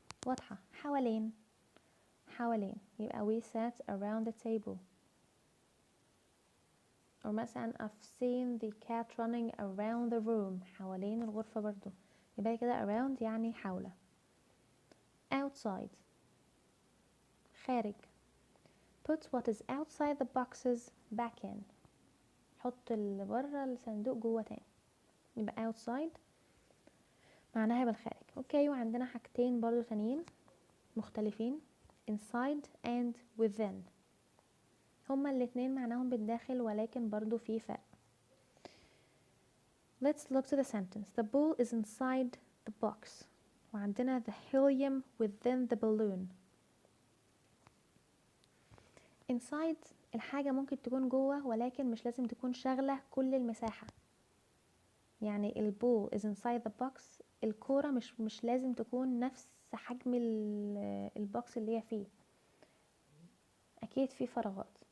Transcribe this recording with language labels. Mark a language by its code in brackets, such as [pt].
[ar] واضحة، حوالين يبقى [en] we sat around the table. or مثلا I've seen the cat running around the room. [ar] حوالين الغرفة برضو، يبقى كده around يعني حول. [en] outside خارج. put what is outside the boxes back in. [ar] حط اللي بره الصندوق جوه تاني، يبقى outside معناها بالخارج. اوكي، وعندنا حاجتين برضو تانيين مختلفين inside and within. هما الاتنين معناهم بالداخل، ولكن برضو في فرق. [en] Let's look to the sentence. The ball is inside the box. وعندنا the helium within the balloon. [ar] inside الحاجة ممكن تكون جوه، ولكن مش لازم تكون شاغلة كل المساحة. يعني البول [en] is inside the box [ar] الكورة مش لازم تكون نفس حجم البوكس اللي هي فيه، اكيد في فراغات.